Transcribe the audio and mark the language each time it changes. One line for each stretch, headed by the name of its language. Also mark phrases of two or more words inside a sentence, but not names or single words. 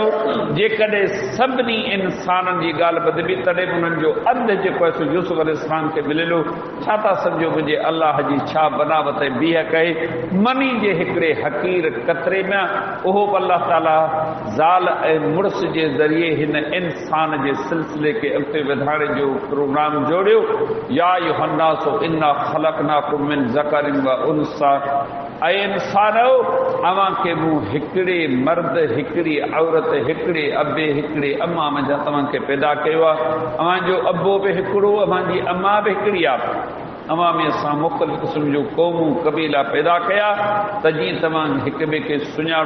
Sindhi: जेकॾहिं सभिनी इंसाननि जी ॻाल्हि ॿुधबी तॾहिं बि उन्हनि जो अधु जेको आहे सो यूसुफ अलैहिस्सलाम खे मिलियो। छा था सम्झो मुंहिंजे अल्लाह जी छा बनावट बीह कई मनी जे हिकिड़े हक़ीर कतरे में, उहो बि अल्लाह ताला ज़ाल ऐं मुड़ुस जे ज़रिए हिन इंसान जे सिलसिले खे अॻिते वधाइण जो प्रोग्राम जोड़ियो।
Arabic: يا أيها الناس إنا خلقناكم من ذكر وأنثى,
Sindhi: ऐं इंसानो अव्हां खे मूं हिकिड़े मर्द हिकिड़ी औरत हिकिड़े अबे हिकिड़े अम्मा मंझां तव्हांखे पैदा कयो आहे। अव्हां जो अबो बि हिकिड़ो, अव्हां जी अम्मा बि हिकिड़ी आहे। अव्हां में असां मुख़्तलिफ़ क़िस्म जो क़ौमूं क़बीला पैदा कया त जीअं तव्हां हिक ॿिए खे सुञाणो।